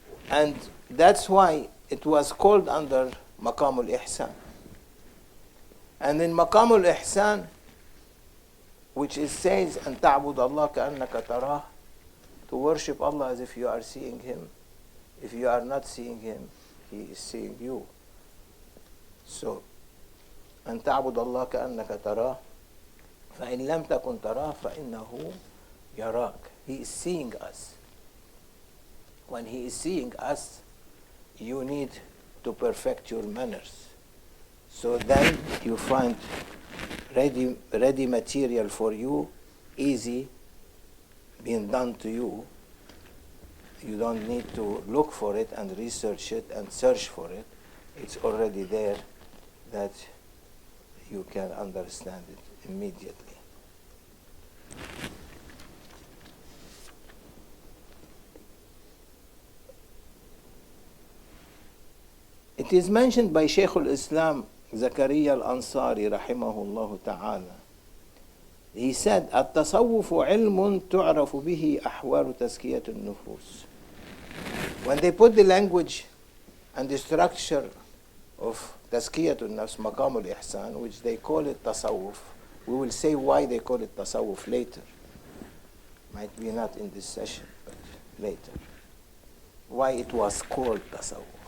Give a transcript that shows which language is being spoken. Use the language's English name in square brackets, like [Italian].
[English] And that's why it was called under Maqam al-Ihsan. And in Maqam al-Ihsan, which it says, [Arabic] أن تعبد الله كأنك تراه, [English] to worship Allah as if you are seeing Him. If you are not seeing Him, He is seeing you. [Arabic] So, أن تعبد الله كأنك تراه فإن لم تكن تراه فإنه يراك. [English] He is seeing us. When He is seeing us, you need to perfect your manners. So then you find ready material for you, easy, being done to you. You don't need to look for it and research it and search for it. It's already there that you can understand it immediately. It is mentioned by Shaykh al-Islam Zakaria al-Ansari rahimahullah ta'ala. [Arabic] He said, التصوف علم تعرف به أحوال تزكية النفوس. [English] When they put the language and the structure of [Arabic] تزكية النفس, مقام الإحسان, [English] which they call it tasawwuf, we will say why they call it tasawwuf later. Might be not in this session, but later. Why it was called tasawwuf.